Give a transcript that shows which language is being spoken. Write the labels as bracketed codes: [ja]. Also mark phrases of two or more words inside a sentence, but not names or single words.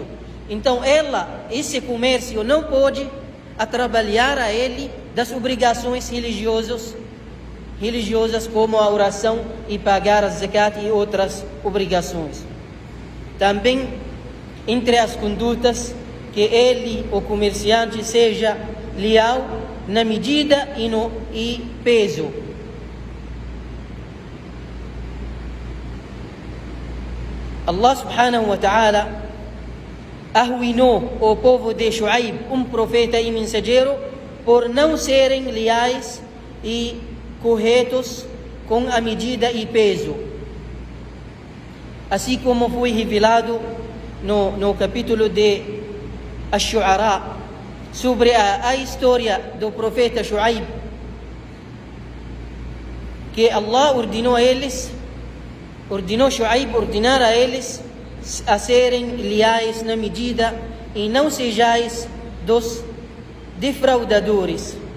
[pt] Então esse comércio não pode atrapalhar a ele das obrigações religiosas como a oração e pagar a zakat e outras obrigações. Também entre as condutas, que ele, o comerciante, seja leal na medida e peso. Allah [ar] سبحانه وتعالى [pt] arruinou o povo de Shu'aib, um profeta e mensageiro, por não serem leais e corretos com a medida e peso. Assim como foi revelado no capítulo de Ash-Shu'ara sobre a história do profeta Shu'aib, que Allah ordenou a eles a serem leais na medida e não sejais dos defraudadores.